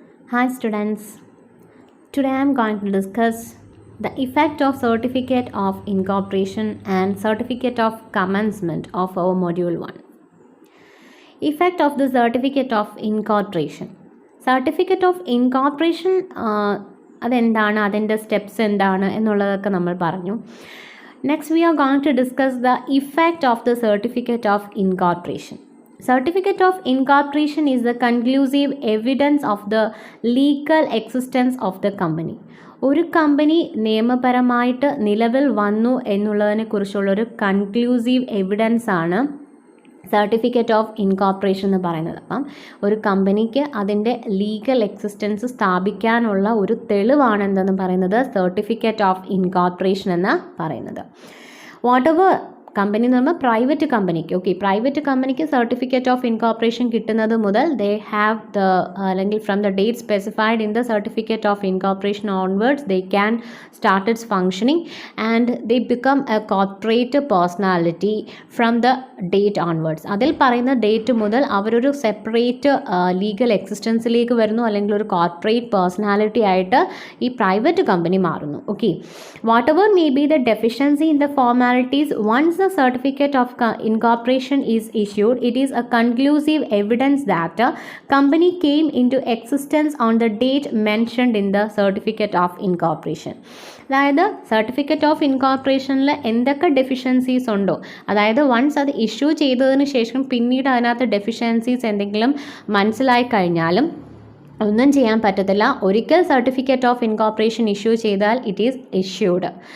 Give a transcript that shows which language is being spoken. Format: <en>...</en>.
<en>Hi students, today I am going to discuss the effect of certificate of incorporation and certificate of commencement of our module 1. Effect of the certificate of incorporation.</en> <ml>Certificate of incorporation അതെന്താണ്, അതിൻ്റെ steps എന്താണ് എന്നുള്ളതൊക്കെ നമ്മൾ പറഞ്ഞു.</ml> <en>Next we are going to discuss the effect of the certificate of incorporation. Certificate of incorporation is the conclusive evidence of the legal existence of the company.</en> <ml>ഒരു company നിയമപരമായിട്ട് നിലവിൽ വന്നു എന്നുള്ളതിനെക്കുറിച്ചുള്ളൊരു കൺക്ലൂസീവ് എവിഡൻസ് ആണ് certificate of incorporation എന്ന് പറയുന്നത്. അപ്പം ഒരു കമ്പനിക്ക് അതിൻ്റെ ലീഗൽ എക്സിസ്റ്റൻസ് സ്ഥാപിക്കാനുള്ള ഒരു തെളിവാണ് എന്തെന്ന് പറയുന്നത് സർട്ടിഫിക്കറ്റ് ഓഫ് ഇൻകോർപ്പറേഷൻ എന്ന് പറയുന്നത്.</ml> <en>whatever company</en> <ml>എന്ന് പറയുമ്പോൾ</ml> <en>private കമ്പനിക്ക്, private കമ്പനിക്ക് certificate of incorporation</en> <ml>കിട്ടുന്നത് മുതൽ</ml> <en>They have the അല്ലെങ്കിൽ from the date specified in the certificate of incorporation onwards they can start its functioning and they become a corporate personality from the date onwards.</en> <ml>അതിൽ പറയുന്ന date മുതൽ അവരൊരു separate legal എക്സിസ്റ്റൻസിലേക്ക് വരുന്നു, അല്ലെങ്കിൽ ഒരു corporate personality ആയിട്ട് ഈ പ്രൈവറ്റ് കമ്പനി മാറുന്നു.</ml> <en>Whatever may be the deficiency in the formalities once the certificate of incorporation is issued, it is a conclusive evidence that a company came into existence on the date mentioned in the certificate of incorporation.</en> <ml>അതായത് certificate of ഇൻകോർപ്പറേഷനിൽ എന്തൊക്കെ deficiencies ഉണ്ടോ, അതായത് once അത് issue ചെയ്തതിന് ശേഷം പിന്നീട് അതിനകത്ത് deficiencies എന്തെങ്കിലും മനസ്സിലായി കഴിഞ്ഞാലും ഒന്നും ചെയ്യാൻ പറ്റത്തില്ല. ഒരിക്കൽ സർട്ടിഫിക്കറ്റ് ഓഫ് ഇൻകോർപ്പറേഷൻ ഇഷ്യൂ ചെയ്താൽ</ml> <en>It is issued.</en>